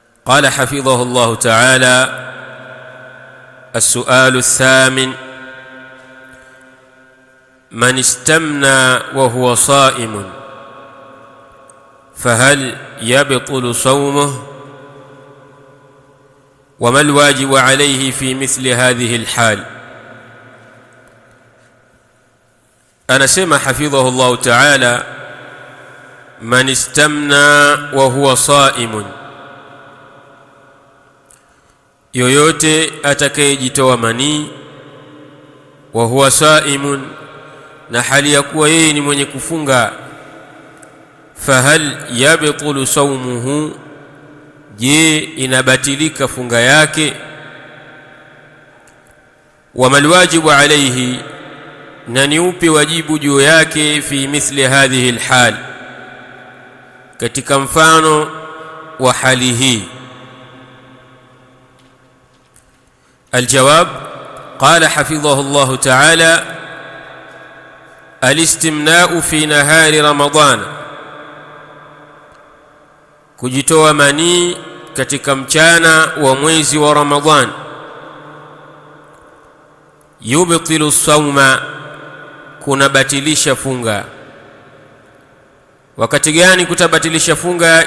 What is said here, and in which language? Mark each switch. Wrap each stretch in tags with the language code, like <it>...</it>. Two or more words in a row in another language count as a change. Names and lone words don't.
<ar>قال حفظه الله تعالى: السؤال الثامن: من استمنى وهو صائم فهل يبطل صومه؟ وما الواجب عليه في مثل هذه الحال؟ أنا سمع حفظه الله تعالى: من استمنى وهو صائم،</ar> <sw>yoyote atakayejitoa manii</sw> <ar>وهو صائم,</ar> <sw>na hali ya kuwa yeye ni mwenye kufunga,</sw> <ar>فهل يبطل صومه,</ar> <sw>je, inabatilika funga yake?</sw> <ar>وما الواجب عليه,</ar> <sw>na ni upi wajibu juu yake,</sw> <ar>في مثل هذه الحال,</ar> <sw>katika mfano wa hali hii.</sw> <ar>الجواب: قال حفظه الله تعالى: الاستمناء في نهار رمضان،</ar> <sw>kujitoa manii katika mchana wa mwezi wa Ramadhan,</sw> <ar>يبطل الصوم,</ar> <sw>kunabatilisha funga. Wakati gani kutabatilisha funga?</sw>